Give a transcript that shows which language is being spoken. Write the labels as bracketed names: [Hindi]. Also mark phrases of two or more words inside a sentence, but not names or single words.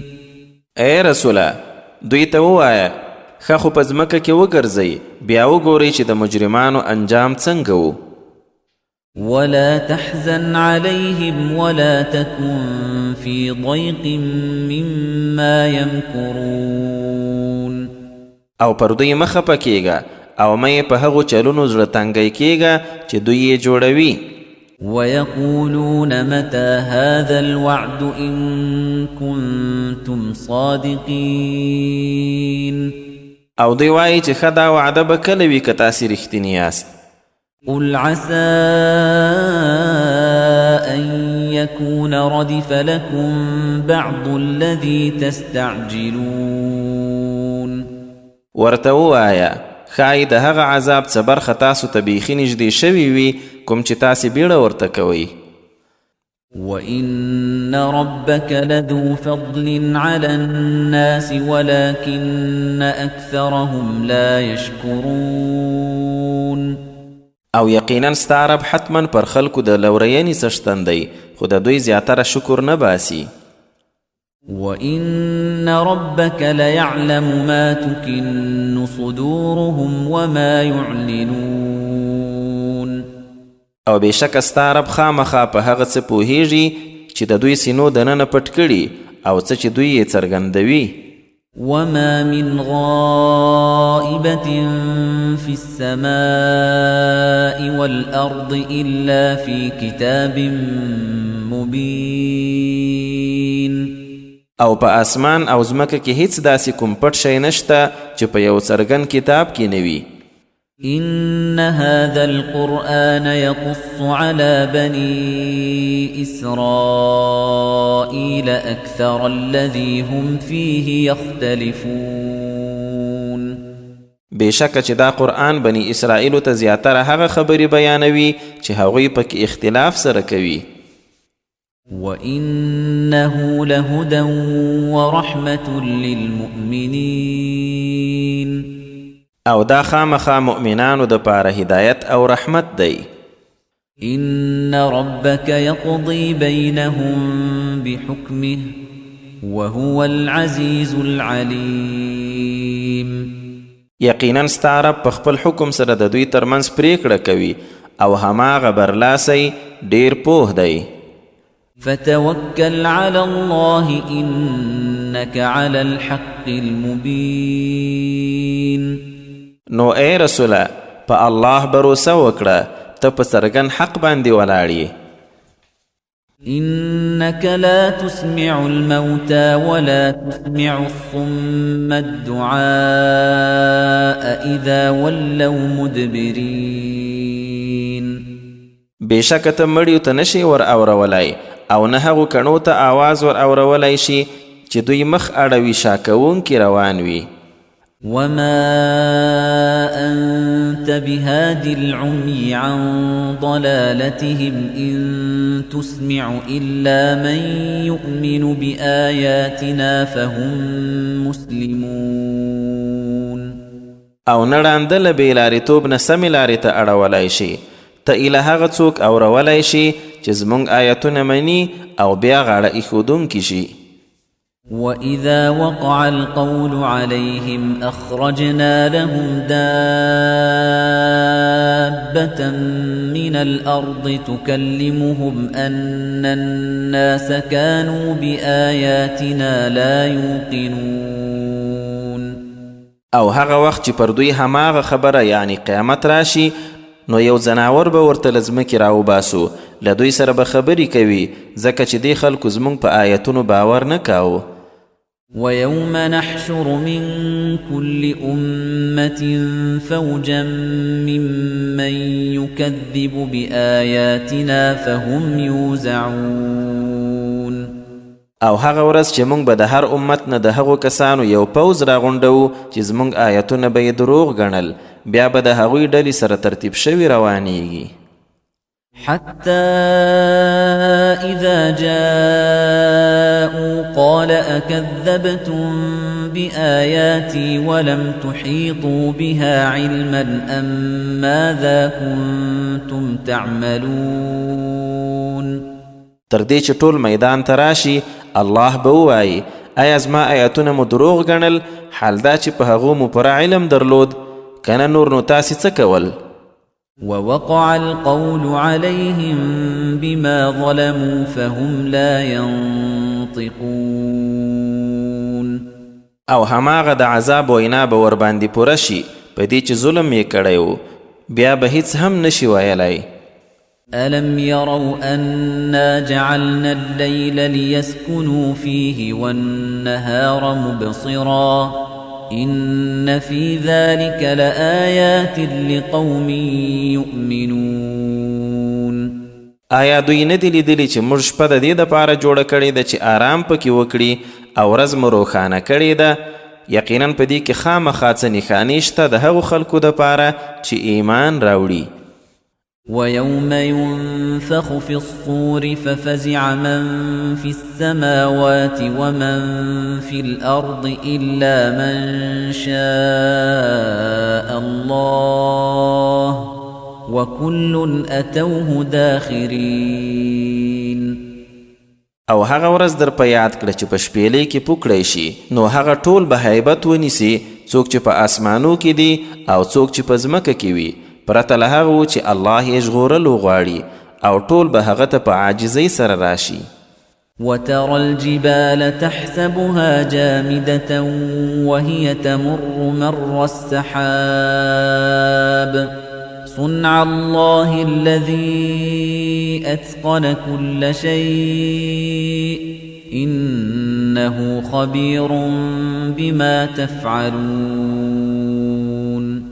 [Pashto] اے رسوله دوی ته ووایه ښه خو په ځمکه کې وګرځئ بیا وګورئ چې د مجرمانو انجام څنګه و [Arabic] ولا تحزن عليهم ولا تكن في ضيق مما يمكرون [Pashto] او پر دوی مه خفه کیږه او مې په هغو چلونو زړه تنګی کیږه چې دوی یې جوړوي [Arabic] ويقولون متى هذا الوعد إن كنتم صادقين [Pashto] او دوی وایي چې ښه دا وعده به کله وي که تاسې رښتیني یاست [Arabic] قل عسى أن يكون ردف لكم بعض الذي تستعجلون [Pashto] ورته ووایه ښایي د هغه عذاب څه برخه تاسو ته بیخي نږدې شوي وي کوم چې تاسې بیړه ورته کوئ [Arabic] وَإِنَّ رَبَّكَ لَذُو فَضْلٍ عَلَى النَّاسِ وَلَكِنَّ أَكْثَرَهُمْ لَا يَشْكُرُونَ [Pashto] او یقینا ستا رب حتما پر خلکو د لورینې څښتن دی خو د دوی زیاتره شکر نه باسي [Arabic] وَإِنَّ رَبَّكَ لَيَعْلَمُ مَا تُكِنُّ صُدُورُهُمْ وَمَا يُعْلِنُونَ [Pashto] او بېشکه ستا رب خامخا په هغه څه پوهیږي چې د دوی سینو دننه پټ کړي او څه چې دوی یې څرګندوي [Arabic] وَمَا مِنْ غَائِبَةٍ فِي السَّمَاءِ وَالْأَرْضِ إِلَّا فِي كِتَابٍ مُبِينٍ [Pashto] او په اسمان او ځمکه کې هیڅ داسې کوم پټ شی نشته چې په یو څرګند کتاب کې نه وي [Arabic] إِنَّ هَذَا الْقُرْآنَ يَقُصُّ عَلَى بَنِي إِسْرَائِيلَ أَكْثَرَ الَّذِي هُمْ فِيهِ يَخْتَلِفُونَ [Pashto] بېشکه چې دا قرآن بني اسرائیلو ته زیاتره هغه خبرې بیانوي چې هغوی پکې اختلاف سره کوي [Arabic] وَإِنَّهُ لَهُدًى وَرَحْمَةٌ لِلْمُؤْمِنِينَ [Pashto] او دا خامخا مؤمنانو د پاره هدایت او رحمت دی [Arabic] إِنَّ رَبَّكَ يَقْضِي بَيْنَهُم بِحُكْمِهِ وَهُوَ الْعَزِيزُ الْعَلِيمُ [Pashto] یقینا ستا رب په خپل حکم سره د دوی ترمنځ پریکړه کوي او هماغه برلاسی ډیر پوه دی [Arabic] فَتَوَكَّلْ عَلَى اللَّهِ إِنَّكَ عَلَى الْحَقِّ الْمُبِينِ [Pashto] نو اے رسوله په الله بروسه وکړه ته په څرګند حق باندې ولاړ یې [Arabic] إِنَّكَ لا تسمع الموتى ولا تسمع الصم الدعاء إذا ولوا مدبرين [Pashto] بېشکه ته مړیو ته نشي ور اورولای او نه هغو کڼو ته آواز ور اورولای شي چې دوی مخ اړوي شا کوونکي روان وي [Arabic] وما أنت بهاد العمي عن ضلالتهم إن تسمع إلا من يؤمن بآياتنا فهم مسلمون [Pashto] او نړاندله بې لارېتوب نه سمې لارې ته اړولی شي ته ایله هغه څوک اورولی شي چې زموږ آیتونه مني او بیا غاړه ایښودونکي شي [Arabic] وَإِذَا وَقَعَ الْقَوْلُ عَلَيْهِمْ أَخْرَجْنَا لَهُمْ دَابَّةً مِّنَ الْأَرْضِ تُكَلِّمُهُمْ أَنَّ النَّاسَ كَانُوا بِآيَاتِنَا لَا يُوقِنُونَ [Pashto] او هغه وخت چې پر دوی هماغه خبره یعنی قیامت راشي نو یو ځناور به ورته له ځمکې راوباسو له دوی سره به خبرې کوي ځکه چې دې خلکو زموږ په آیتونو باور نه کاوه. [Arabic] وَيَوْمَ نَحْشُرُ مِنْ كُلِّ أُمَّةٍ فَوْجًا مِّمَّنْ يُكَذِّبُ بِآيَاتِنَا فَهُمْ يُوزَعُونَ [Pashto] او هغه ورځ چې موږ به د هر امت نه د هغو کسانو یو پوځ راغونډوو چې زموږ آیتونه به یې دروغ ګڼل بیا به د هغوی ډلې سره ترتیب شوي روانیږي. [Arabic] حتى إذا جاءوا قال أكذبتم بآياتي ولم تحيطوا بها علما أم ماذا كنتم تعملون. [Pashto] تر دې چې ټول میدان ته راشي الله به ووایي ایا زما آیتونه مو دروغ ګڼل حال دا چې په هغو مو پوره علم درلود کنه نور نو تاسې څه کول. [Arabic] ووقع القول عليهم بما ظلموا فهم لا ينطقون. [Pashto] او هماغه د عذاب وینا به ورباندې پوره شي په دې چې ظلم یې کړی و بیا به هیڅ هم نشي ویلی. [Arabic] ألم يروا أنا جعلنا الليل ليسكنوا فيه والنهار مبصرا إن في ذلك لآيات لقوم يؤمنون. [Pashto] آیا دوی نه دي لیدلي چې موږ شپه د دې دپاره جوړه کړې ده چې آرام پکې وکړي او ورځ مو روښانه کړې ده یقینا په دې کې خامخا څه نښانې شته د هغو خلکو دپاره چې ایمان راوړي. [Arabic] وَيَوْمَ يُنفَخُ فِي الصُّورِ فَفَزِعَ مَن فِي السَّمَاوَاتِ وَمَن فِي الْأَرْضِ إِلَّا مَن شَاءَ اللَّهُ وَكُلٌّ أَتَوْهُ دَاخِرِينَ. [Pashto] او هغه ورځ در په یاد کړه چې په شپېلۍ کې پوکړی شي نو هغه ټول به هیبت ونیسي څوک چې په اسمانو کې دي او څوک چې په ځمکه کې وي پرته له هغه چې الله یې ژغورل وغواړي او ټول به هغه ته په عاجزۍ سره راشي. [Arabic] وترى الجبال تحسبها جامدة وهي تمر مر السحاب صنع الله الذي أتقن كل شيء إنه خبير بما تفعلون.